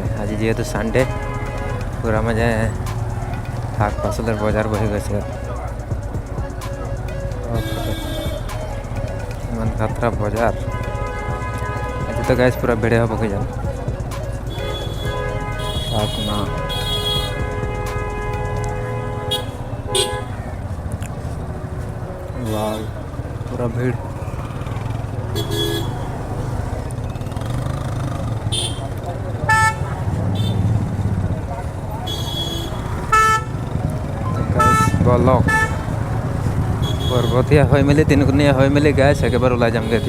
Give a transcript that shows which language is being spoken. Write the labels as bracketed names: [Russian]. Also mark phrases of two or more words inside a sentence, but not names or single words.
[Assamese] আজি যিহেতু ছানডে, পূৰা মানে শাক পাচলিৰ বজাৰ বহি গৈছে। ইমান খাতৰা বজাৰ আজি। তো গাইছ পুৰা ভিড় হ'ব কি জানো, চাওক না। [Hindi] वाव पूरा भीड़। [Assamese] ব্লক পৰ্বতীয়া হৈ মেলি তিনিকুণীয়া হৈ মেলি গাইছ একেবাৰে ওলাই যামগৈ এতিয়া।